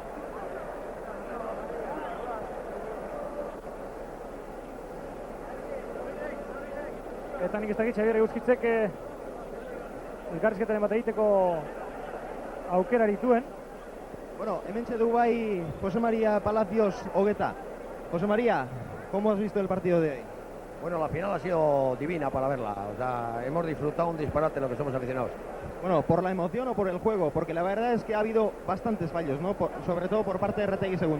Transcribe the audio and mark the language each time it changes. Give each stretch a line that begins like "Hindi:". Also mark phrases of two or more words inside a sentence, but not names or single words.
Basque: Eta nik ez dakit Xabier Eguzkitzek elkarrizketaren bat egiteko aukera dituen. Bueno, hementxe du bai José María Palacios Hogueta.
Spanish: José María, ¿cómo has visto el partido de hoy? Bueno, la final ha sido divina para verla, o sea, hemos disfrutado un disparate lo que somos aficionados. Bueno, ¿por la emoción o por el juego? Porque la verdad es que ha habido bastantes fallos, ¿no? Sobre todo por parte de Retegui segundo.